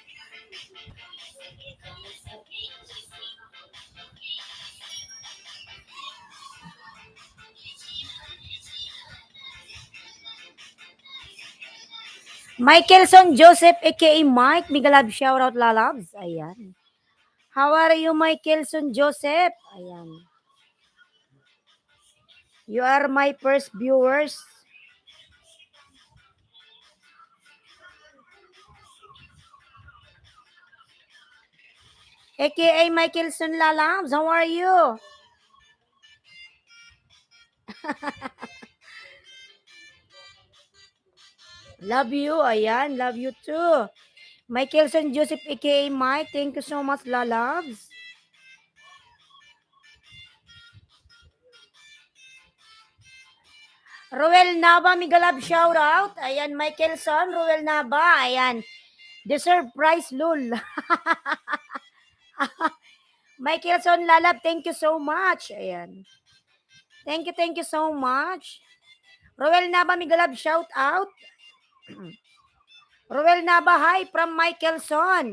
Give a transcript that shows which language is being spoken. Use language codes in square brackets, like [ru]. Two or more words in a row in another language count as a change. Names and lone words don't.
[en] Michaelson Joseph aka Mike, Migalab, shout out lalabs. Ayan. How are you, Michaelson Joseph? Ayan. You are my first viewers. AKA Michaelson Lalabs, how are you? Love you, ayan, love you too. Michaelson Joseph aka Mike, thank you so much, lalabs. Ruel Naba, Migalab, shout out. Ayan, Michaelson, Ruel Naba, ayan. Deserve prize, lul. Michaelson Lalab, thank you so much. Ayan. Thank you so much. Ruel Naba, Migalab, shout out. Ruel Naba, hi from Michaelson.